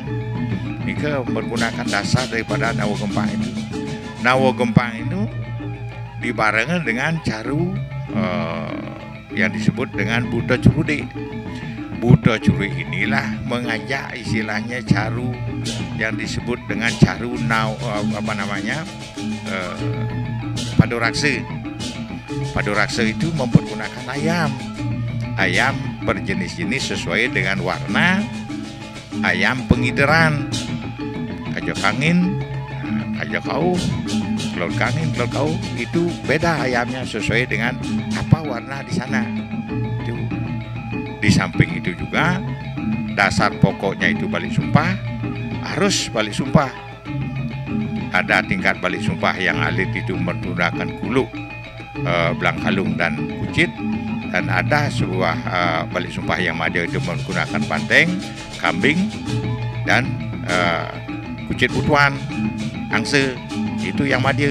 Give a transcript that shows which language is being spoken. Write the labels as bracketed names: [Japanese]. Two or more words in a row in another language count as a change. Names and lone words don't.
[Indonesian] Ini menggunakan dasar daripada Nawa Gempang itu. Nawa Gempang itu dibarengan dengan caru yang disebut dengan Buta Curude. Buta Curude inilah mengajak istilahnya caru yang disebut dengan caru Padorakse. Padorakse itu mempergunakan ayam berjenis-jenis sesuai dengan warna, ayam pengideran, kajak angin, kajak kau, telur angin, telur kau, itu beda ayamnya sesuai dengan apa warna di sana. Itu di samping itu juga dasar pokoknya itu balik sumpah, harus balik sumpah. Ada tingkat balik sumpah yang alit itu menggunakan kuluk, belang kalung dan kucit, dan ada sebuah balik sumpah yang madya itu menggunakan banteng, kambing, dan kucit putuan, angse, itu yang madya.